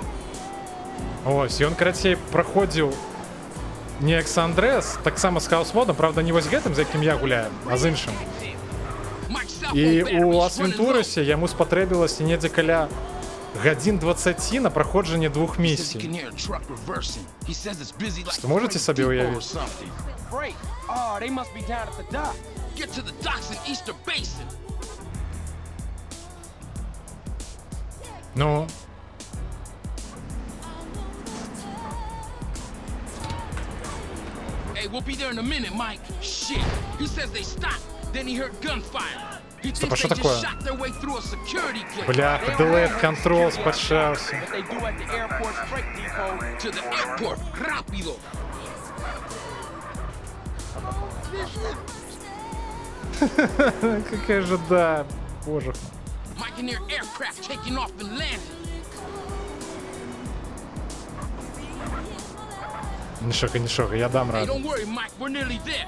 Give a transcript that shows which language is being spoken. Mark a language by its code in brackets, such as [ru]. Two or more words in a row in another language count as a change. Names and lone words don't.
[be] Ось, ён, карацей, праходзіў не Экс-Андрэс, таксама з хаус-модам, правда, не вось гэтым, за якім я гуляю, а з іншым. І у Лас-Вентурасе яму спатрэбілася недзе каля гадзін 20 на праходжанне 2 місій. Што можаце сабе ўявіць? [en] Oh, they must be down at the dock. Get to the docks in Easter Basin. [be] Ну. [en] Hey, we'll be there in a minute, Mike. Shit. He says they stopped. Then he heard gunfire. He [be] Стоп, а [en] thinks [be] что [en] they [be] такое? [en] just shot their way through a security gate. [be] Бляха, делет контрол спадшався. [en] What they do at the airport's freight depot. To the airport. Rápido. [ru] Какая же да, боже. [en] Mike and their aircraft taking off and landing. [be] Нічога, я дам [en] Hey, [be] раду. [en] don't worry, Mike. We're nearly there.